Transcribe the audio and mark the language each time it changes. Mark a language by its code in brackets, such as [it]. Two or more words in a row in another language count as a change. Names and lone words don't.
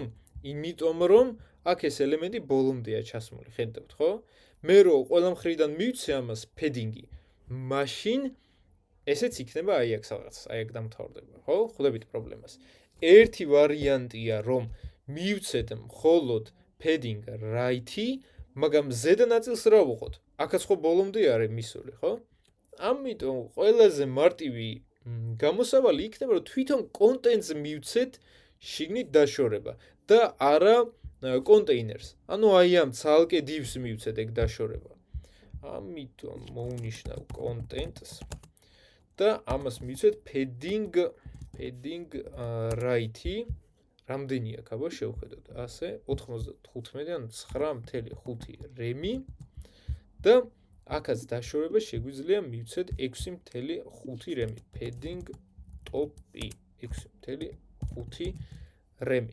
[ka] იმიტომ რომ აქ ეს ელემენტი ბოლომდეა ჩასმული, ხედავთ, ხო? მე რო ყველა მხრიდან მივცე ამას padding-ი, მაშინ ესეც იქნება აი აქ რაღაც, აი აქ დამთავრდება, ხო? ხვდებით პრობლემას. ერთი ვარიანტია, რომ მივცეთ მხოლოდ [en] padding right- [ka] ი, მაგრამ ზედა ნაწილს რა ვუყოთ? აქაც ხო ბოლომდე არის მისული, ხო? ამიტომ ყველაზე მარტივი გამოსავალი იქნება, რომ თვითონ კონტენტს მივცეთ შიგნით დაშორება და არა კონტეინერს. ანუ აი ამ ცალკე divs მივცეთ ეგ დაშორება. ამიტომ მოვნიშნავ კონტენტს და ამას მივცეთ [en] padding right- [ka] ი. რამდენი აქ აბა შევხედოთ? ასე 95 ან 9.5 რემი და აქაც დაშორება შეგვიძლია მივცეთ 6.5 რემი. [en] padding top- [ka] ი 6.5 რემი.